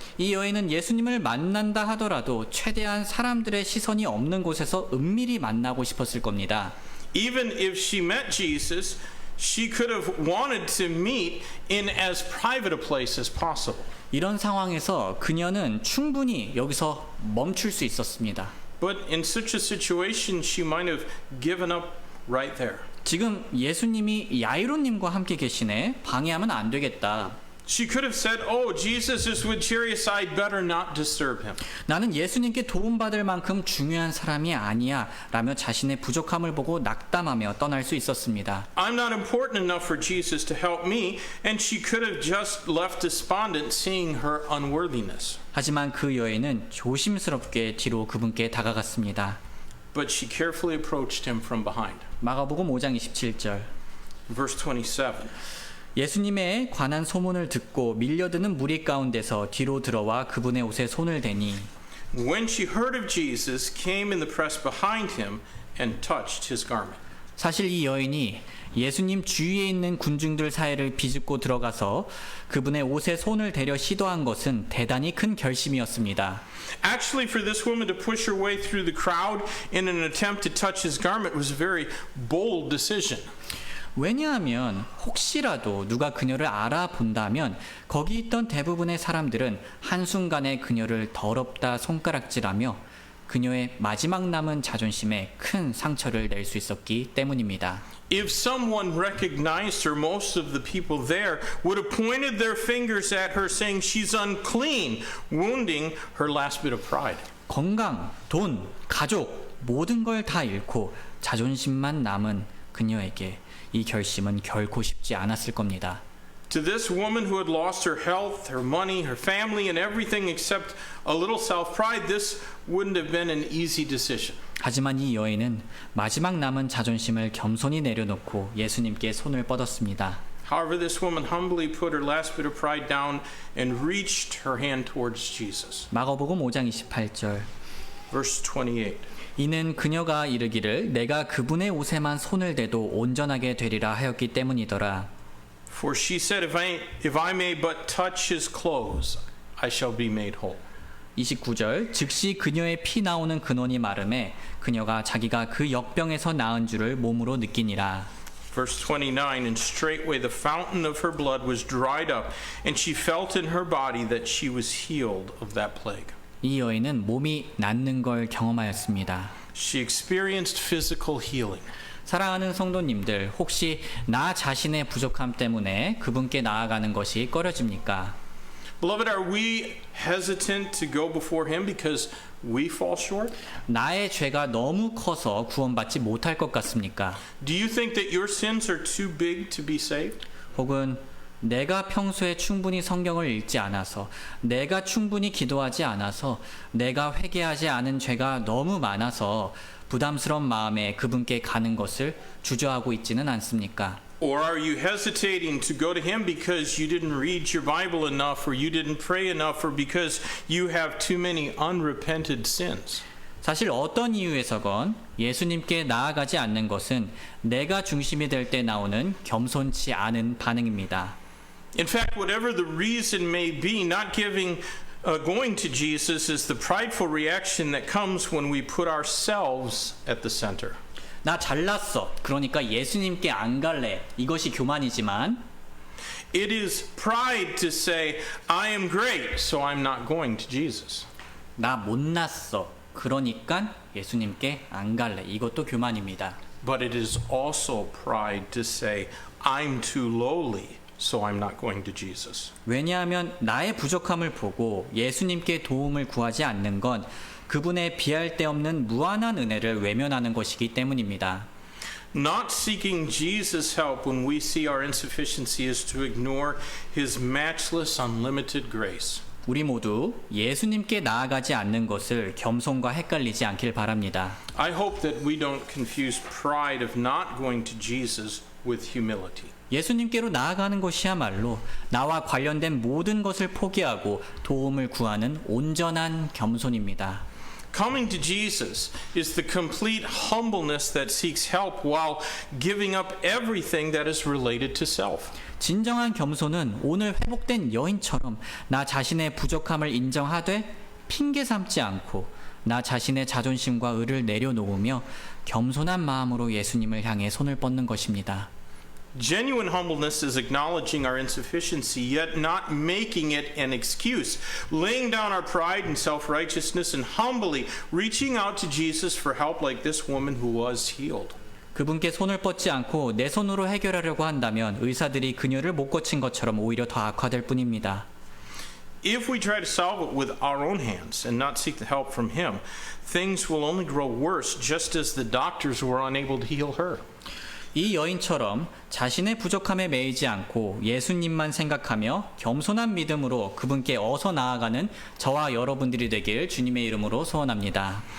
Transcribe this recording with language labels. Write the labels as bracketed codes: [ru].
[ko] 이 여인은 예수님을 만난다 하더라도 최대한 사람들의 시선이 없는 곳에서 은밀히 만나고 싶었을 겁니다. [en] Even if she met Jesus, she could have wanted to meet in as private a place as possible. [ko] 이런 상황에서 그녀는 충분히 여기서 멈출 수 있었습니다. [en] But in such a situation, she might have given up right there. [ko] 지금 예수님이 야이로님과 함께 계시네. 방해하면 안 되겠다. [en] She could have said, "Oh, Jesus is with Jairus. I'd better not disturb him." [ko] 나는 예수님께 도움받을 만큼 중요한 사람이 아니야 라며 자신의 부족함을 보고 낙담하며 떠날 수 있었습니다. [en] I'm not important enough for Jesus to help me, and she could have just left despondent seeing her unworthiness. [ko] 하지만 그 여인은 조심스럽게 뒤로 그분께 다가갔습니다. [en] But she carefully approached him from behind. [ko] 마가복음 5장 27절. [en] Verse 27. [ko] 예수님에 관한 소문을 듣고 밀려드는 무리 가운데서 뒤로 들어와 그분의 옷에 손을 대니 [en] When she heard of Jesus, came in the press behind him and touched his garment. [ko] 사실 이 여인이 예수님 주위에 있는 군중들 사이를 비집고 들어가서 그분의 옷에 손을 대려 시도한 것은 대단히 큰 결심이었습니다. [en] Actually, for this woman to push her way through the crowd in an attempt to touch his garment was a very bold decision. [ko] 왜냐하면 혹시라도 누가 그녀를 알아본다면 거기 있던 대부분의 사람들은 한순간에 그녀를 더럽다 손가락질하며 그녀의 마지막 남은 자존심에 큰 상처를 낼 수 있었기 때문입니다. [en] If someone recognized her, most of the people there would have pointed their fingers at her saying she's unclean, wounding her last bit of pride. [ko] 건강, 돈, 가족 모든 걸 다 잃고 자존심만 남은 그녀에게 이 결심은 결코 쉽지 않았을 겁니다. [en] To this woman who had lost her health, her money, her family, and everything except a little self-pride, this wouldn't have been an easy decision. [ko] 하지만 이 여인은 마지막 남은 자존심을 겸손히 내려놓고 예수님께 손을 뻗었습니다. [en] However, this woman humbly put her last bit of pride down and reached her hand towards Jesus. [ko] 마가복음 5장 28절. [en] Verse 28. [ko] 이는 그녀가 이르기를 내가 그분의 옷에만 손을 대도 온전하게 되리라 하였기 때문이더라. [en] For she said, if I may but touch his clothes, I shall be made whole. [ko] 29절. 즉시 그녀의 피 나오는 근원이 마름에 그녀가 자기가 그 역병에서 나은 줄을 몸으로 느끼니라. [en] Verse 29, and straightway the fountain of her blood was dried up, and she felt in her body that she was healed of that plague. [ko] 이 여인은 몸이 낫는 걸 경험하였습니다. [en] She experienced physical healing. [ko] 사랑하는 성도님들, 혹시 나 자신의 부족함 때문에 그분께 나아가는 것이 꺼려집니까? [en] Beloved, are we hesitant to go before Him because we fall short? [ko] 나의 죄가 너무 커서 구원받지 못할 것 같습니까? [en] Do you think that your sins are too big to be saved? [ko] 혹은 내가 평소에 충분히 성경을 읽지 않아서, 내가 충분히 기도하지 않아서, 내가 회개하지 않은 죄가 너무 많아서 부담스러운 마음에 그분께 가는 것을 주저하고 있지는 않습니까? [en] Or are you hesitating to go to Him because you didn't read your Bible enough, or you didn't pray enough, or because you have too many unrepented sins? [ko] 사실 어떤 이유에서건 예수님께 나아가지 않는 것은 내가 중심이 될 때 나오는 겸손치 않은 반응입니다. [en] In fact, whatever the reason may be, not going to Jesus is the prideful reaction that comes when we put ourselves at the center. [ko] 나 잘났어. 그러니까 예수님께 안 갈래. 이것이 교만이지만 [en] It is pride to say, I am great, so I'm not going to Jesus. [ko] 나 못났어. 그러니까 예수님께 안 갈래. 이것도 교만입니다. [en] But it is also pride to say, I'm too lowly, so I'm not going to Jesus. [ko] 왜냐하면 나의 부족함을 보고 예수님께 도움을 구하지 않는 건 그분의 비할 데 없는 무한한 은혜를 외면하는 것이기 때문입니다. [en] Not seeking Jesus' help when we see our insufficiency is to ignore His matchless, unlimited grace. [ko] 우리 모두 예수님께 나아가지 않는 것을 겸손과 헷갈리지 않길 바랍니다. [en] I hope that we don't confuse pride of not going to Jesus with humility. [ko] 예수님께로 나아가는 것이야말로 나와 관련된 모든 것을 포기하고 도움을 구하는 온전한 겸손입니다. [en] Coming to Jesus is the complete humbleness that seeks help while giving up everything that is related to self. [ko] 진정한 겸손은 오늘 회복된 여인처럼 나 자신의 부족함을 인정하되 핑계 삼지 않고 나 자신의 자존심과 의를 내려놓으며 겸손한 마음으로 예수님을 향해 손을 뻗는 것입니다. [en] Genuine humbleness is acknowledging our insufficiency, yet not making it an excuse, laying down our pride and self-righteousness and humbly reaching out to Jesus for help like this woman who was healed. [ko] 그분께 손을 뻗지 않고 내 손으로 해결하려고 한다면 의사들이 그녀를 못 고친 것처럼 오히려 더 악화될 뿐입니다. [en] If we try to solve it with our own hands and not seek the help from Him, things will only grow worse, just as the doctors were unable to heal her. [ko] 이 여인처럼 자신의 부족함에 매이지 않고 예수님만 생각하며 겸손한 믿음으로 그분께 어서 나아가는 저와 여러분들이 되길 주님의 이름으로 소원합니다.